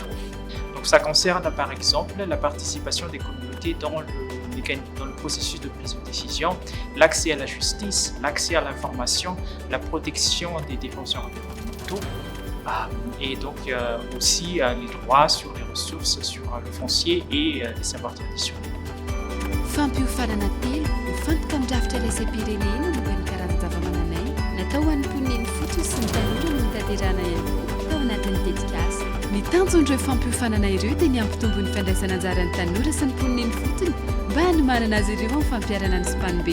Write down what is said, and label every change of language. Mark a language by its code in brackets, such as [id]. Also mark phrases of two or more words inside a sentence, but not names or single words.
[fr] Donc ça concerne par exemple la participation des communautés dans le processus de prise de décision, l'accès à la justice, l'accès à l'information, la protection des défenseurs environnementaux et donc aussi les droits sur les ressources, sur le foncier et les savoirs traditionnels. [mg] Ny tanjon'ireo fampiofanana ireo dia ny ampitombo ny fandraisana anjaran'ny tanora sy ny poniny ny fotony mba hanomanana azy ireo amin'ny fampiarana ny Spanbe.